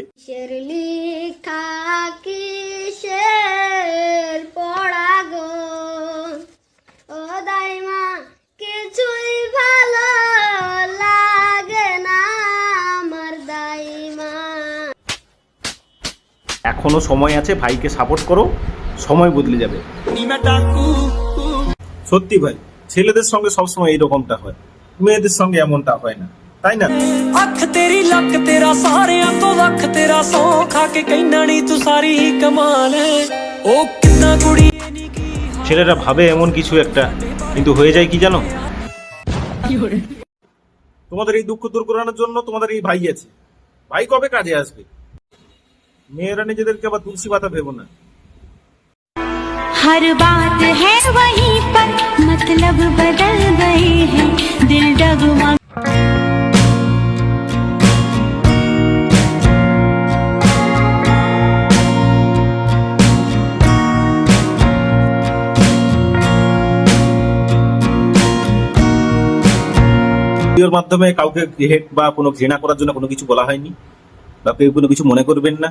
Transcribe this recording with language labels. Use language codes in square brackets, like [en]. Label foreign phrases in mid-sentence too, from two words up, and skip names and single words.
[bn] শেরলি কিসের পড়া গো ও দাইমা কিছুই ভালো লাগে না আমার দাইমা। এখনো সময় আছে, ভাইকে সাপোর্ট করো, সময় বদলে যাবে। সত্যি ভাই, ছেলেদের সঙ্গে সবসময় এইরকমটা হয়, মেয়েদের সঙ্গে এমনটা হয় না, তাই না? [pa] ਅੱਖ ਤੇਰੀ ਲੱਕ ਤੇਰਾ ਸਾਰਿਆਂ ਤੋਂ ਲੱਖ ਤੇਰਾ ਸੌ ਖਾ ਕੇ ਕਹਿਣਾ ਨਹੀਂ ਤੂੰ ਸਾਰੀ ਹੀ ਕਮਾਲ ਹੈ ਉਹ ਕਿੰਨਾ ਕੁੜੀ ਨਹੀਂ ਕੀ [bn] ছেলেরা ভাবে এমন কিছু একটা, কিন্তু হয়ে যায় কি জানো? তোমাদের এই দুঃখ দূর করানোর জন্য তোমাদের এই ভাই আছে। ভাই কবে কাজে আসবে? মেয়েরা নিজেদেরকে আবার তুলসী পাতা ভেবো না। [hi] हर बात है वहीं पर मतलब बदल गए हैं दिल डगमग [bn] ভিডিওর মাধ্যমে কাউকে হেট বা কোনো ঘৃণা করার জন্য কোনো কিছু বলা হয়নি, বা কেউ কোনো কিছু মনে করবেন না।